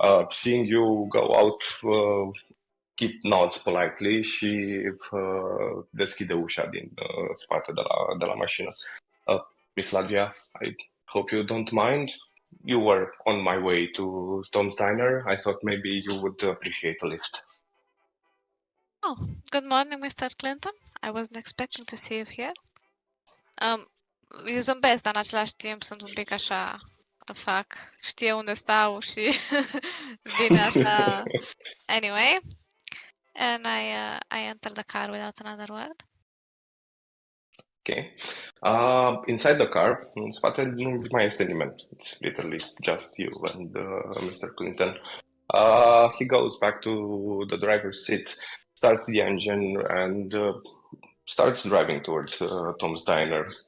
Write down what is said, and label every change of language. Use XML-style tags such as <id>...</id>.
<en>Seeing you go out, Kit nods politely</en> <ro>și deschide ușa din spate de la mașină.</ro> <en>Miss Latvia, I hope you don't mind. You were on my way to Tom's Diner. I thought maybe you would appreciate a lift. Oh, good morning, Mr. Clinton. I wasn't expecting to see you here.</en> <ro>Eu zâmbesc, dar în același timp sunt un pic așa,</ro> <en>what the fuck,</en> <ro>știe unde stau și vine așa.</ro> <en>Anyway, and I enter the car without another word. Okay. Inside the car,</en> <ro>în spate nu mai este nimeni.</ro> <en>It's literally just you and Mr. Clinton. He goes back to the driver's seat, starts the engine, and starts driving towards Tom's Diner.</en>